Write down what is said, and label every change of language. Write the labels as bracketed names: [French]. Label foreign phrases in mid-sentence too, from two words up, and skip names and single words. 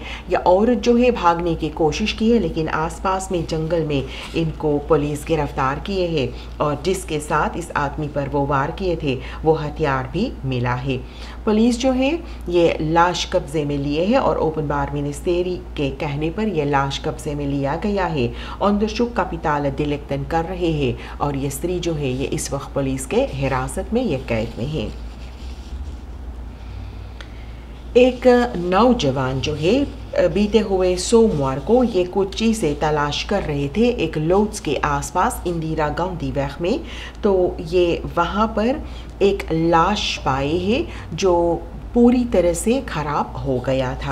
[Caribbean Hindustani] यह औरत जो है भागने की कोशिश की है, लेकिन आसपास में जंगल में इनको पुलिस गिरफ्तार किए हैं और जिसके साथ इस आदमी पर वो वार किए थे वो हथियार भी मिला है। पुलिस जो है ये लाश कब्जे में लिए है और ओपनबार मिनिस्टेरी के कहने पर यह लाश कब्जे में लिया गया है। [Dutch] onderzoek kapitale delicten [Caribbean Hindustani] कर रहे हैं और ये स्त्री जो है ये इस वक्त पुलिस के हिरासत में, ये कैद में है। एक नौजवान जो है बीते हुए सोमवार को ये कुछ चीज़ें तलाश कर रहे थे एक लोड्स के आसपास इंदिरा गांधी वैग में, तो ये वहाँ पर एक लाश पाए है जो पूरी तरह से ख़राब हो गया था।